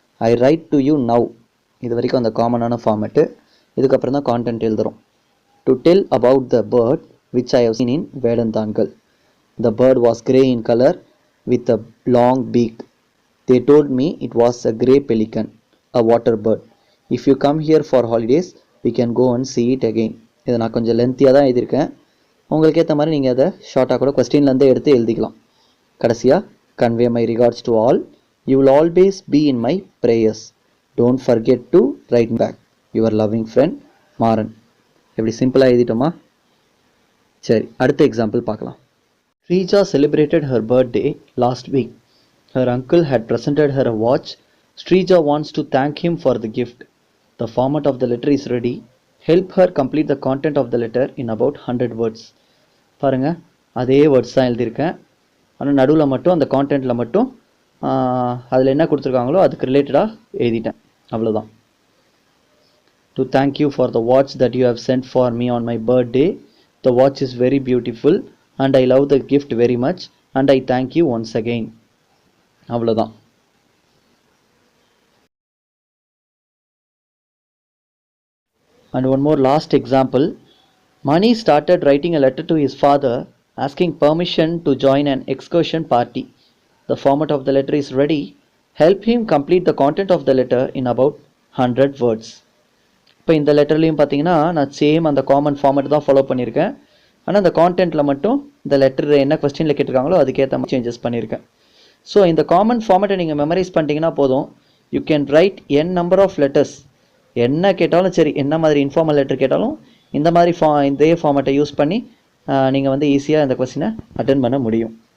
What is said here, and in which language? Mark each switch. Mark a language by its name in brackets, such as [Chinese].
[English] I write to you now, [Tamil] இது வரைக்கும் அந்த காமனான ஃபார்மேட்டு. இதுக்கப்புறம் தான் கான்டென்ட் எழுதுகிறோம். [English] To tell about the bird which I have seen in Vedanthangal. The bird was grey in colour with a long beak. They told me it was a grey pelican, a water bird. If you come here for holidays we can go and see it again. [Tamil] இதை நான் கொஞ்சம் லென்த்தியாக தான் எழுதியிருக்கேன். உங்களுக்கு ஏற்ற மாதிரி நீங்கள் அதை ஷார்ட்டாக கூட கொஸ்டின்லேருந்தே எடுத்து எழுதிக்கலாம். [English] கடைசியாக convey my regards to all, you will always be in my prayers, don't forget to write back, your loving friend Maran. [Tamil] எப்படி சிம்பிளாக எழுதிட்டோமா? சரி, அடுத்த எக்ஸாம்பிள் பார்க்கலாம். [English] Srija celebrated her birthday last week. Her uncle had presented her a watch. Srija wants to thank him for the gift. The format of the letter is ready. Help her complete the content of the letter in about 100 words. [Tamil] பாருங்கள், அதே words தான் எழுதியிருக்கேன். ஆனால் நடுவில் மட்டும் அந்த கான்டென்ட்டில் மட்டும் அதில் என்ன கொடுத்துருக்காங்களோ அதுக்கு ரிலேட்டடாக எழுதிட்டேன். அவ்வளோதான். [English] To thank you for the watch that you have sent for me on my birthday. The watch is very beautiful and I love the gift very much and I thank you once again. [Tamil] அவ்வளோதான். [English] And one more last example. Mani started writing a letter to his father asking permission to join an excursion party. The format of the letter is ready. Help him complete the content of the letter in about 100 words. [Tamil] இப்போ இந்த லெட்டர்லையும் பார்த்தீங்கன்னா நான் same அந்த common format தான் follow பண்ணியிருக்கேன். ஆனால் அந்த கான்டென்ட்டில் மட்டும் இந்த லெட்டர் என்ன கொஸ்டினில் கேட்டிருக்காங்களோ அதுக்கேற்ற மாதிரி சேஞ்சஸ் பண்ணியிருக்கேன். ஸோ இந்த காமன் ஃபார்மேட்டை நீங்கள் மெமரைஸ் பண்ணிட்டீங்கன்னா போதும். [English] You can write n number of letters. [Tamil] என்ன கேட்டாலும் சரி, என்ன மாதிரி இன்ஃபார்மல் லெட்டர் கேட்டாலும் இந்த மாதிரி இதே ஃபார்மேட்டை யூஸ் பண்ணி நீங்கள் வந்து ஈஸியாக இந்த கொஸ்டினை அட்டென்ட் பண்ண முடியும்.